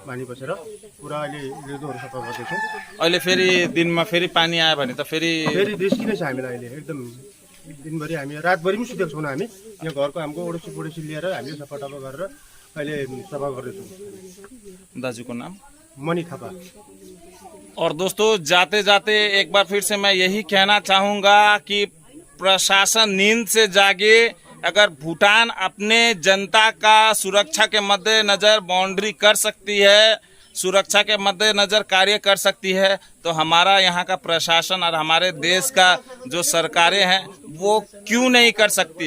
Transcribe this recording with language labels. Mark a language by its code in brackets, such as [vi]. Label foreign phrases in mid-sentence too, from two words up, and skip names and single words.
[ne] पानी बसेर पुरा अहिले रेदोहरू सफा गर्दैछौँ। अहिले फेरि दिनमा फेरि पानी आयो भने त फेरि फेरि रिस्की नै छ हामीलाई अहिले एकदम। दिनभरि हामी रातभरि पनि सुतेको छौँ हामी, यहाँ घरको हाम्रो ओडसी पोडसी लिएर हामीले सफा टफा गरेर अहिले सफा गर्दैछौँ। दाजुको नाम? मणि थापा। [hi] और दोस्तों, जाते जाते एक बार फिर से मैं यही कहना चाहूंगा कि प्रशासन नींद से जागे। अगर भूटान अपने जनता का सुरक्षा के मद्देनजर बाउंड्री कर सकती है, सुरक्षा के मद्देनजर कार्य कर सकती है, तो हमारा यहाँ का प्रशासन और हमारे देश का जो सरकारें हैं वो क्यों नहीं कर सकती।